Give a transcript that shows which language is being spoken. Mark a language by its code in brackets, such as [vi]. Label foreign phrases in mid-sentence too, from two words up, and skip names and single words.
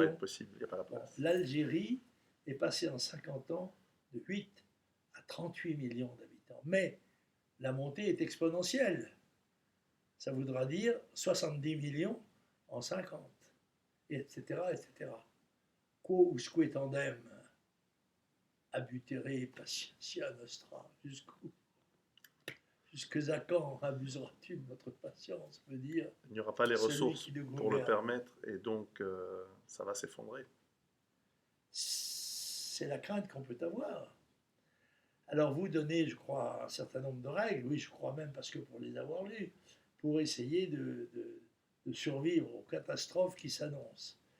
[fr] Ça ne va pas être possible, il n'y a pas la place. L'Algérie est passée en 50 ans de 8 à 38 millions d'habitants. Mais la montée est exponentielle. Ça voudra dire 70 millions en 50, etc., etc. [la] Quo usque tandem, abutere patientia nostra, [fr] jusque à quand abuseras-tu de notre patience, veut dire. Il n'y aura pas les ressources pour le permettre, et donc ça va s'effondrer. C'est la crainte qu'on peut avoir. Alors vous donnez, je crois, un certain nombre de règles, oui, je crois même parce que pour les avoir lues, pour essayer de survivre aux catastrophes qui s'annoncent.